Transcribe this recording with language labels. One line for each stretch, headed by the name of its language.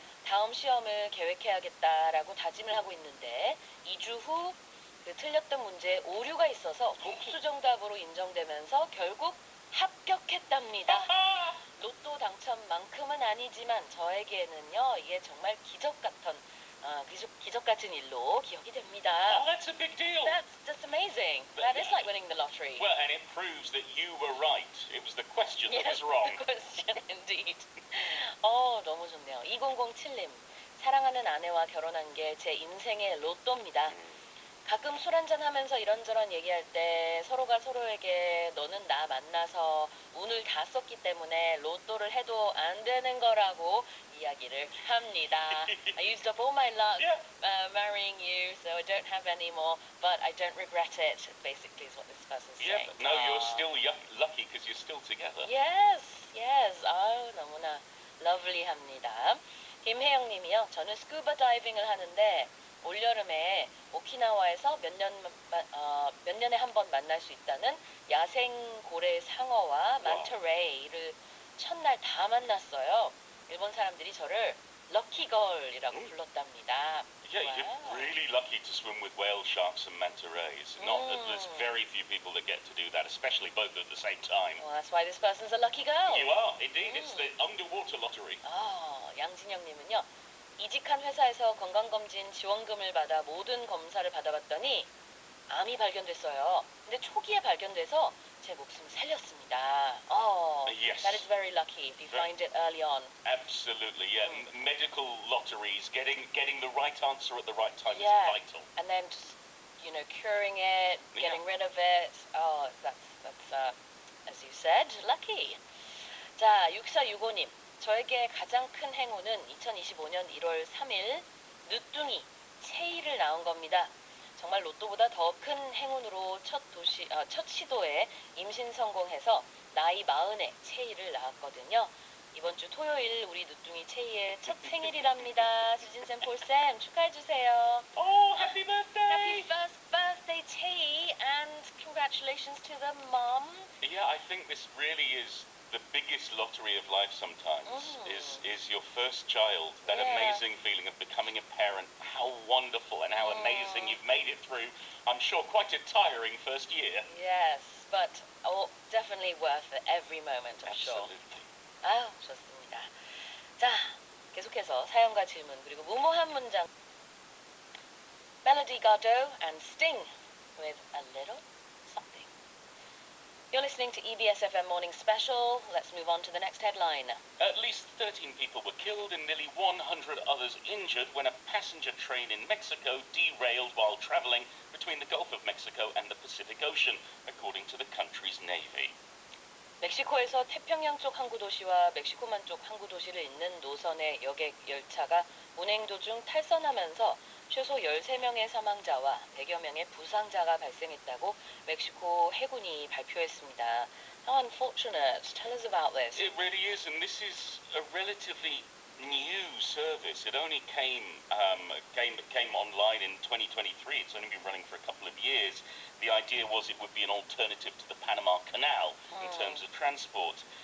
Korean: 다음 시험을 계획해야겠다라고 다짐을 하고 있는데 2주 후 그 틀렸던 문제에 오류가 있어서 복수 정답으로 인정되면서 결국 합격했답니다. 로또 당첨만큼은 아니지만 저에게는요, 이게 정말 기적 같은 일로 기억이 됩니다.
English: Oh, that's a big deal. That's amazing. That is like winning the lottery. Well, and it proves that you were right. It was the question that was wrong. The question indeed.
Korean: 너무 좋네요. 2007님. 사랑하는 아내와 결혼한 게 제 인생의 로또입니다. 가끔 술 한잔 하면서 이런저런 얘기할 때 서로가 서로에게 너는 나 만나서 운을 다 썼기 때문에 로또를 해도 안 되는 거라고 이야기를 합니다.
English: I used up all my luck marrying you, so I don't have any more, but I don't regret it, basically is what this person's saying. But no, you're still lucky because you're still together. Yes.
Korean: 아우, 너무나 러블리합니다. 김혜영 님이요. 저는 스쿠버 다이빙을 하는데 올여름에 오키나와에서 몇 년에 한 번 만날 수 있다는 야생 고래 상어와 만타레이를 첫날 다 만났어요. 일본 사람들이 저를 럭키걸이라고 불렀답니다.
English: Yeah, you're really lucky to swim with whale sharks and manta rays. There's very few people that get to do that, especially both at the same time. Well, that's why this person's a lucky girl. You are, indeed. It's the underwater lottery.
Korean: 양진영 님은요. 이직한 회사에서 건강검진 지원금을 받아 모든 검사를 받아봤더니 암이 발견됐어요. 근데 초기에 발견돼서 제 목숨을 살렸습니다.
English: Yes. That is very lucky if you find it early on. Absolutely, yeah. Medical lotteries, getting the right answer at the right time is vital. And then just, curing it, getting rid of it. That's as you said, lucky.
Korean: 자, 6465님. 저에게 가장 큰 행운은 2025년 1월 3일 늦둥이 체이를 낳은 겁니다. 정말 로또보다 더 큰 행운으로 첫 시도에 임신 성공해서 나이 40에 체이를 낳았거든요. 이번 주 토요일 우리 늦둥이 체이의 첫 생일이랍니다. 수진쌤, 폴쌤 축하해주세요.
English: Oh, happy birthday! Happy first birthday, Chei, and congratulations to the mom. Yeah, I think this really is the biggest lottery of life sometimes, is your first child. That amazing feeling of becoming a parent. How wonderful and how amazing you've made it through, I'm sure, quite a tiring first year. Yes, but definitely worth it every moment, I'm sure. Absolutely.
Korean: 좋습니다. 자, 계속해서 사연과 질문 그리고 무모한 문장.
English: Melody Gardot and Sting with A Little You're listening to EBS FM Morning Special. Let's move on to the next headline. At least 13 people were killed and nearly 100 others injured when a passenger train in Mexico derailed while traveling between the Gulf of Mexico and the Pacific Ocean, according to the country's navy.
Korean: 멕시코에서 태평양 쪽 항구 도시와 멕시코만 쪽 항구 도시를 잇는 노선의 여객 열차가 운행 도중 탈선하면서 최소 13명의 사망자와 100여 명의 부상자가 발생했다고 멕시코 해군이 발표했습니다.
English: How unfortunate. Tell us about this. It really is, and this is a relatively new service. It only came online in 2023. It's only been running for a couple of years. The idea was it would be an alternative to the Panama Canal in terms of transport.